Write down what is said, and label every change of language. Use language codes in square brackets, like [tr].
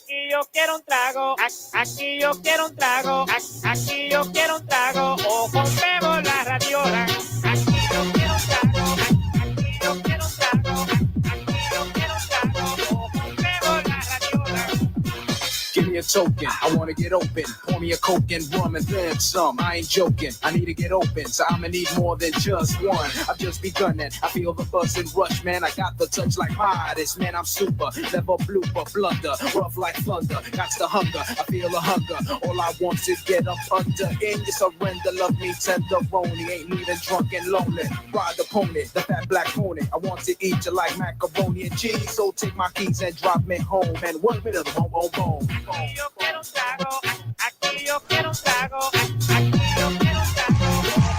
[es] Yo quiero un trago, aquí yo quiero un trago, aquí yo quiero un trago, o rompemos la radiola. Aquí yo quiero un trago, aquí yo quiero un trago, aquí yo quiero un trago, o rompemos la radiola. [en] Give me a token, I wanna get open. Pour me a coke and rum and then some. I ain't joking, I need to get open, so I'ma need more than just one. I've just begun it, I feel the buzz and rush, man. I got the touch like hottest, man. I'm super, never blooper, blunder, rough like thunder. Got the hunger, I feel a hunger. All I want is get up under. In your surrender, love me tenderoni. Ain't leaving drunk and lonely. Ride the pony, the fat black pony. I want to eat you like macaroni and cheese, so take my keys and drop me home. And 1 minute of the boom, boom, boom. [es] Aquí yo quiero un trago, aquí yo quiero un trago, aquí yo quiero un trago, rompemos la radiola. Aquí yo quiero un trago, aquí yo quiero un trago.